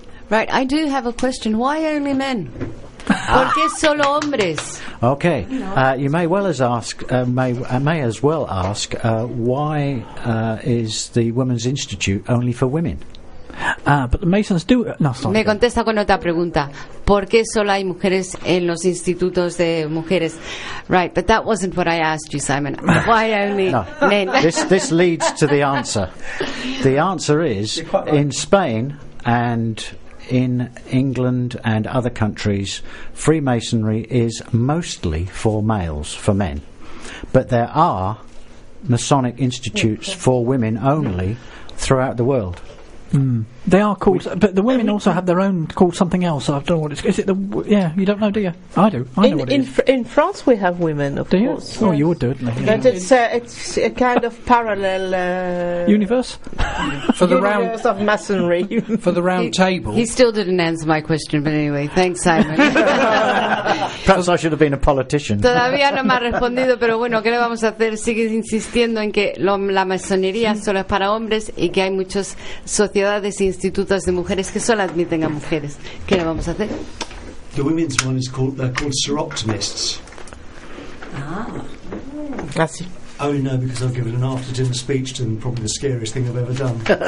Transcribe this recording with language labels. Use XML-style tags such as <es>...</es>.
<en>Right, I do have a question. Why only men?</en> <es>¿Por qué solo hombres?</es> <en>Okay, you may well as ask, may as well ask, why is the Women's Institute only for women? But the Masons do. No, sorry.</en> <es>Me contesta con otra pregunta. ¿Por qué solo hay mujeres en los institutos de mujeres?</es> <en>Right, but that wasn't what I asked you, Simon. Why only men? This leads to the answer. The answer is in Spain and. In England and other countries, Freemasonry is mostly for males, for men. But there are Masonic institutes for women only throughout the world. Mm. They are called, but the women also have their own called something else. I don't know what it's called. Is it the, yeah, you don't know, do you? I do. In France, we have women, of course. Yes. Oh, you would do it. Yeah. But it's a kind of parallel universe? For the round of masonry. For the round table. He still didn't answer my question, but anyway, thanks, Simon. Perhaps I should have been a politician.</en> <es>Todavía no me ha respondido, pero bueno, ¿qué le vamos a hacer? Sigue insistiendo en que la masonería solo es para hombres y que hay muchas sociedades. Institutos de mujeres que solo admiten a mujeres. ¿Qué le vamos a hacer?</es> <en>The women's one is called, they're called Soroptimists. Ah.</en> <es>Así.</es> <en>Only know because I've given an after dinner speech to them, probably the scariest thing I've ever done.</en>